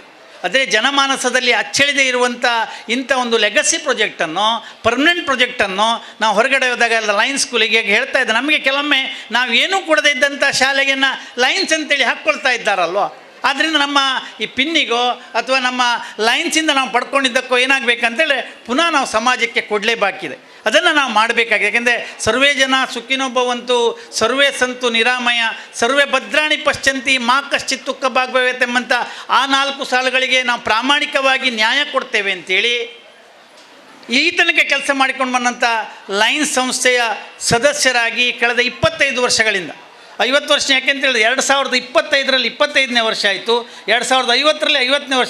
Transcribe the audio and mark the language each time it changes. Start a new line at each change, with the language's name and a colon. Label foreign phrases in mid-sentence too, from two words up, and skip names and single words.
Kannada: ಅದೇ ಜನಮಾನಸದಲ್ಲಿ ಅಚ್ಚಳಿದೇ ಇರುವಂಥ ಇಂಥ ಒಂದು
English: legacy projectನ್ನು, permanent projectನ್ನು
Kannada: ನಾವು ಹೊರಗಡೆ ಹೋದಾಗ ಲಯನ್ಸ್ ಸ್ಕೂಲಿಗೆ ಹೇಳ್ತಾ ಇದ್ದೆ. ನಮಗೆ ಕೆಲವೊಮ್ಮೆ ನಾವು ಏನೂ ಕೊಡದೇ ಇದ್ದಂಥ ಶಾಲೆಯನ್ನು ಲಯನ್ಸ್ ಅಂತೇಳಿ ಹಾಕ್ಕೊಳ್ತಾ ಇದ್ದಾರಲ್ವ. ಆದ್ದರಿಂದ ನಮ್ಮ ಈ ಪಿನ್ನಿಗೋ ಅಥವಾ ನಮ್ಮ ಲಯನ್ಸಿಂದ ನಾವು ಪಡ್ಕೊಂಡಿದ್ದಕ್ಕೋ ಏನಾಗಬೇಕಂತೇಳಿ ಪುನಃ ನಾವು ಸಮಾಜಕ್ಕೆ ಕೊಡಲೇಬೇಕಿದೆ. ಅದನ್ನು ನಾವು ಮಾಡಬೇಕಾಗಿದೆ. ಯಾಕೆಂದರೆ
Sanskrit: ಸರ್ವೇ ಜನ ಸುಖಿನೋ ಭವಂತು, ಸರ್ವೇ ಸಂತು ನಿರಾಮಯ, ಸರ್ವೇ ಭದ್ರಾಣಿ ಪಶ್ಚಂತಿ, ಮಾ ಕಶ್ಚಿತ್ ದುಃಖ ಭಾಗ್ಭವೇತ್
Kannada: ಎಂಬಂಥ ಆ 4 ಸಾಲುಗಳಿಗೆ ನಾವು ಪ್ರಾಮಾಣಿಕವಾಗಿ ನ್ಯಾಯ ಕೊಡ್ತೇವೆ ಅಂತೇಳಿ ಈ ತನಕ ಕೆಲಸ ಮಾಡಿಕೊಂಡು ಬಂದಂಥ ಲಯನ್ಸ್ ಸಂಸ್ಥೆಯ ಸದಸ್ಯರಾಗಿ ಕಳೆದ 25 ವರ್ಷಗಳಿಂದ 50 ವರ್ಷ. ಯಾಕೆಂತೇಳಿದ್ರೆ 2025ರಲ್ಲಿ 25ನೇ ವರ್ಷ ಆಯಿತು. 2050ರಲ್ಲಿ 50ನೇ ವರ್ಷ.